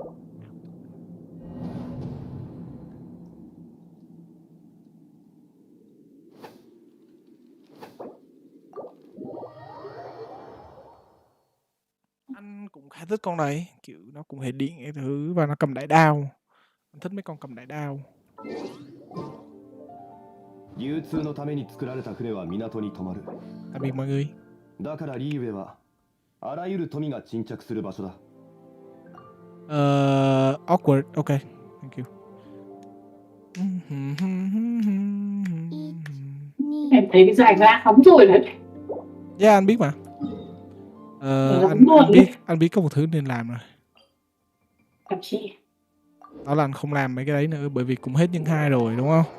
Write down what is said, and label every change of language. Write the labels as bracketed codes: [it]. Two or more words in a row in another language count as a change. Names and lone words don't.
[vi] Anh cũng khá thích con này. Kiểu nó cũng hệ điện cái thứ. Và nó cầm đại đao. Anh thích mấy con cầm đại đao. [ja] 流通のために作られた船は港に止まる。 [vi] Tạm biệt mọi người. [ja] だからリーウェはあらゆる富が沈着する場所だ。 [en] Awkward. Okay. Thank you. [vi] Em thấy cái giải ra hóng rồi đấy. Yeah, anh biết mà. Anh biết có một thứ nên làm rồi. Làm chi? Đó là anh không làm mấy cái đấy nữa. Bởi vì cũng hết nhân 2 rồi đúng không?